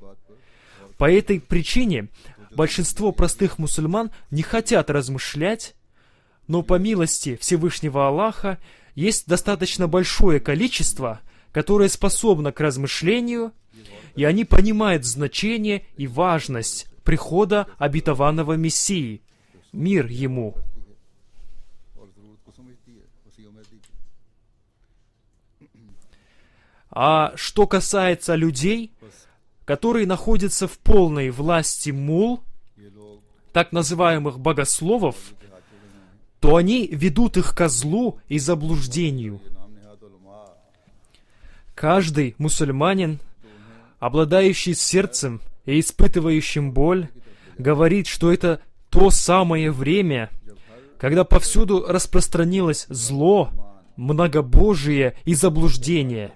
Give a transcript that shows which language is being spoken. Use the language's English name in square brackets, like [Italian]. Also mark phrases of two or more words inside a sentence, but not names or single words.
[Russian] По этой причине большинство простых мусульман не хотят размышлять, но по милости Всевышнего Аллаха есть достаточно большое количество, которое способно к размышлению, и они понимают значение и важность прихода обетованного Мессии. Мир ему. [Hindi] और ज़रूरत को समझती है उसी उम्मीद की। [Russian] А что касается людей, которые находятся в полной власти мул, [Hindi] ये लोग [Russian] так называемых богословов, то они ведут их ко злу и заблуждению. [Hindi] नाम निहाद उलमा [Russian] Каждый мусульманин, обладающий сердцем и испытывающим боль, говорит, что это то самое время, когда повсюду распространилось зло, многобожие и заблуждение.